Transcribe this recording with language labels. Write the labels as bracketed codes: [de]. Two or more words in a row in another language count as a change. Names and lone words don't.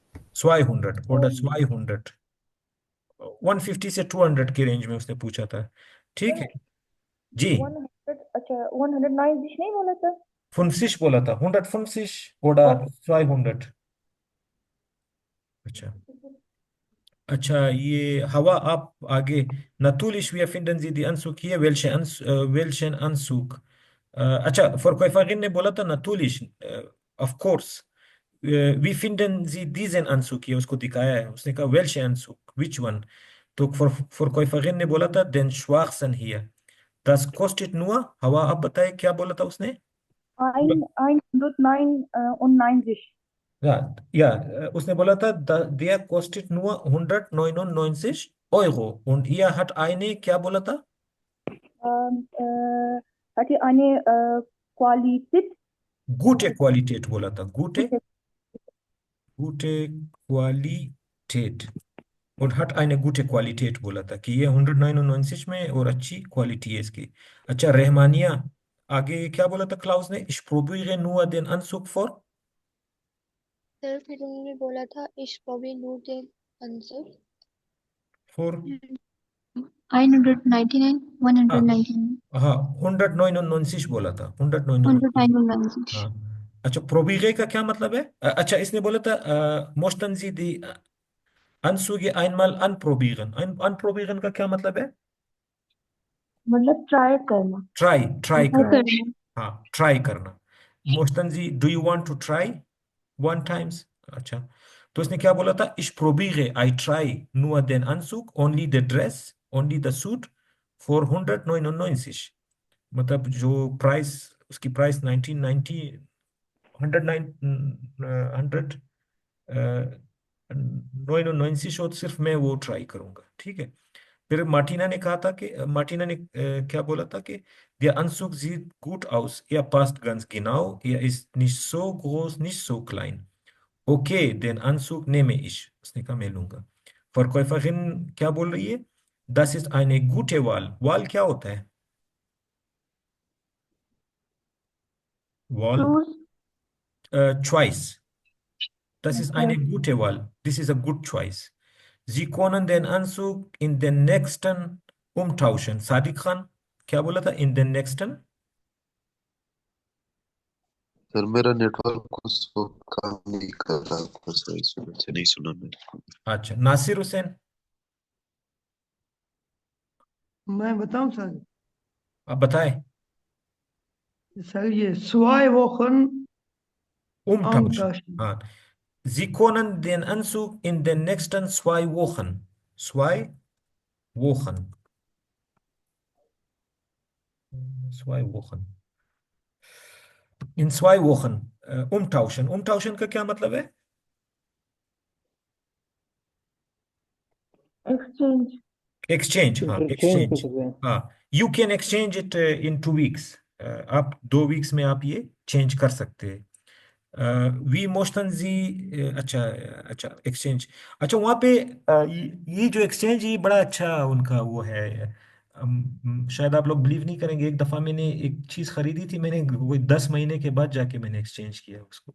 [hi] 200 और 200, 150 से 200 के रेंज में उसने पूछा था। ठीक है जी। 100, अच्छा 190 नहीं बोला था? 50 बोला था, 150 oder 200। अच्छा अच्छा, ये हवा आप आगे। [de] Natürlich wir finden Sie die Anzug hier, welchen Anzug? [hi] अच्छा, Verkäuferin ने बोला था natürlich, [en] of course, [de] wie finden Sie diesen Anzug hier? [hi] उसको दिखाया है, उसने कहा [de] welchen Anzug, [en] which one? [de] तो Verkäuferin [hi] ने बोला था [de] den schwarzen hier, das kostet nur, [hi] हवा आप बताए क्या बोला था उसने? 199. उसने बोला था der kostet nur 199 Euro und ihr hat eine क्या बोला था? [de] Hat ihr eine Qualität? Gute Qualität [hi] बोला था, [de] gute Qualität, [hi] और [de] hat eine gute Qualität [hi] बोला था कि ये 199 में और अच्छी क्वालिटी है इसकी। अच्छा, रहमानिया आगे क्या बोला था क्लाउस ने? [de] Ich probiere nur den Anzug for, [hi] सर फिर उन्होंने बोला था [de] ich probiere nur den Anzug [hi] for 199 हाँ 199 हाँ 199 बोला था, 199। 199 हाँ अच्छा, प्रोबीगे का क्या मतलब है? अच्छा, इसने बोला था [de] möchten Sie die Anzüge einmal anprobieren। [hi] anprobieren का क्या मतलब है? मतलब ट्राई करना। ट्राई, ट्राई ट्राई करना। करना। हाँ ट्राई करना। [de] möchten Sie, [en] do you want to try one times? [hi] अच्छा, तो इसने क्या बोला था? [de] Ich probiere, [en] I try [de] nur den Anzug, [en] only the dress, only the suit for 199। [hi] मतलब जो प्राइस, उसकी प्राइस 1990, 100 99 शो, सिर्फ मैं वो ट्राई करूंगा। ठीक है। फिर मार्टिना ने कहा था कि मार्टिना ने क्या बोला था कि [de] der Anzug sieht gut aus, er passt ganz genau, er ist nicht so groß, nicht so klein। Okay, den Anzug nehme ich, [hi] उसने कहा मैं लूंगा। Verkäuferin क्या बोल रही है? [de] Das ist eine gute Wahl। [hi] Wahl क्या होता है? [de] Wahl, choice। Das ist eine gute Wahl, [en] this is a good choice। [de] Sie können den Anzug in den nächsten umtauschen। [hi] सादिक खान क्या बोला था? [de] in den nächsten। [hi] सर मेरा नेटवर्क उसको काम नहीं कर रहा, आपको सही से नहीं सुना मैंने। अच्छा, नासिर हुसैन मैं बताऊं सर? आप बताएं। सर ये [de] zwei Wochen umtauschen, umtauschen। [hi] हाँ। [de] Sie können den Anzug in den nächsten 2 Wochen, 2 Wochen, 2 Wochen, in 2 Wochen umtauschen। [hi] umtauschen का क्या मतलब है? एक्सचेंज। [en] exchange, हाँ [hi] इंटरचेंज कर [en] exchange, [hi] सकते हैं। हाँ। [en] You can exchange it in 2 weeks। [hi] आप 2 वीक्स में आप ये चेंज कर सकते हैं। वी मोशन जी। अच्छा। अच्छा एक्सचेंज। अच्छा वहाँ पे ये जो एक्सचेंज, ये बड़ा अच्छा उनका वो है। शायद आप लोग बिलीव नहीं करेंगे, एक दफ़ा मैंने एक चीज़ खरीदी थी, मैंने वो 10 महीने के बाद जाके मैंने एक्सचेंज किया उसको।